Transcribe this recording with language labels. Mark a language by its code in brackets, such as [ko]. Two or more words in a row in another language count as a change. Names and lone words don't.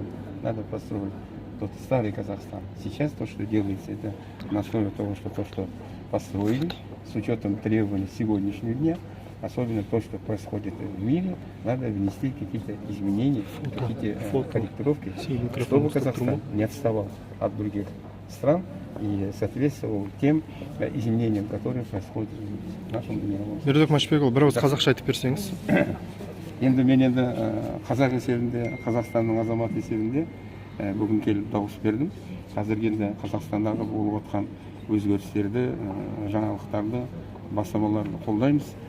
[ru] Надо построить тот старый Казахстан. Сейчас то, что делается, это на основе того, что построили, с учетом требований сегодняшнего дня, особенно то, что происходит в мире, надо внести какие-то изменения, какие-то корректировки, чтобы Казахстан не отставал от других стран и соответствовал тем изменениям, которые происходят в нашем мировом. [kk] Бердібек Машбекұлы, бір ауыз қазақша айтып берсеңіз. Енді мен қазақ есебінде, Қазақстанның азаматы есебінде бүгін келіп дауыс бердім. Қазіргі енді Қазақстандағы болып отқан өзгерістерді, жаңалықтарды, бастамаларды қолдаймыз.